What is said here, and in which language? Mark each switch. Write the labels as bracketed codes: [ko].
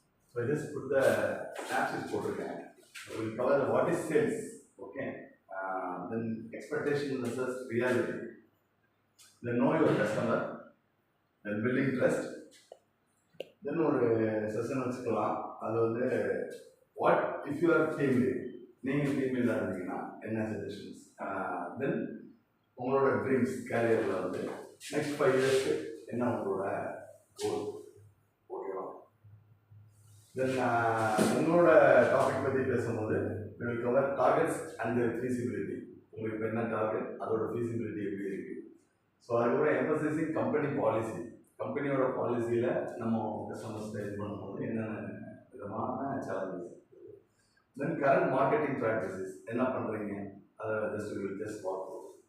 [en] So I just put the snapshots [ta] போட்டிருக்கேன். [en] We will cover what is sales. Okay. Then expectation versus reality. Then know your customer. Then building trust. [ta] Then ஒரு session வச்சுக்கலாம். அது வந்து [en] what if you are team lead, [ta] நீங்கள் team லீடாக இருந்தீங்கன்னா என்ன suggestions, தென் உங்களோட dreams கேரியரில் வந்து நெக்ஸ்ட் 5 இயர்ஸ்க்கு என்ன உங்களோட கோல். ஓகேவா. தென் உங்களோட டாபிக் பற்றி பேசும்போது [en] we will cover targets and their feasibility. [ta] உங்களுக்கு இப்போ என்ன டார்கெட், அதோட ஃபீசிபிலிட்டி எப்படி இருக்குது. ஸோ அதுக்கப்புறம் எம்பசைசிங் கம்பெனி பாலிசி. கம்பெனியோட பாலிசியில் நம்ம கஸ்டமர்ஸ் இது பண்ணும்போது என்னென்ன விதமான சேலஞ்சஸ். தென் கரண்ட் மார்க்கெட்டிங் ப்ராக்டிசஸ் என்ன பண்ணுறீங்க அதை ஜஸ்ட் பார்ப்போம்.